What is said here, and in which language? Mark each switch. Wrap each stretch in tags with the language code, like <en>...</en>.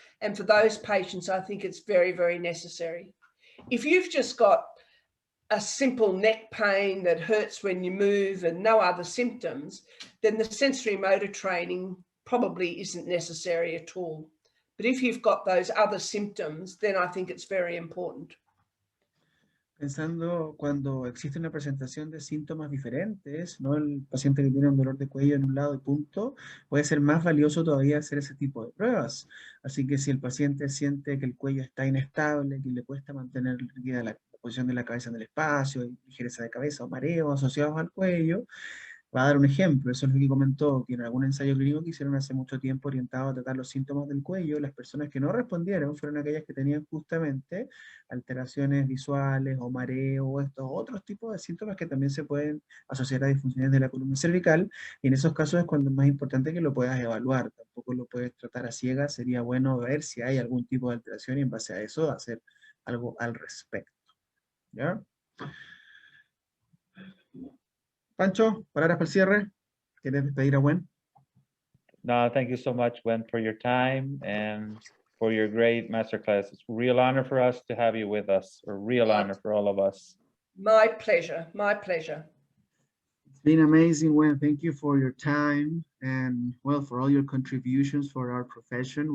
<en>And for those patients, I think it's very, very necessary. If you've just got a simple neck pain that hurts when you move and no other symptoms, then the sensory motor training probably isn't necessary at all. But if you've got those other symptoms, then I think it's very important.</en> <es>Pensando cuando existe una presentación de síntomas diferentes, ¿no? El paciente que tiene un dolor de cuello en un lado y punto, puede ser más valioso todavía hacer ese tipo de pruebas. Así que si el paciente siente que el cuello está inestable, que le cuesta mantener la posición de la cabeza en el espacio, hay ligereza de cabeza o mareo asociados al cuello, va a dar un ejemplo. Eso es lo que comentó, que en algún ensayo clínico que hicieron hace mucho tiempo orientado a tratar los síntomas del cuello, las personas que no respondieron fueron aquellas que tenían justamente alteraciones visuales o mareo o estos otros tipos de síntomas que también se pueden asociar a disfunciones de la columna cervical, y en esos casos es cuando es más importante que lo puedas evaluar. Tampoco lo puedes tratar a ciegas, sería bueno ver si hay algún tipo de alteración y en base a eso hacer algo al respecto. ¿Ya? Pancho, palabras para el cierre. ¿Quieres despedir a Gwen?</es> <en>No, thank you so much, Gwen, for your time and for your great masterclass. It's a real honor for us to have you with us, a real honor for all of us. My pleasure, my pleasure. It's been amazing, Gwen. Thank you for your time and, well, for all your contributions for our profession.</en>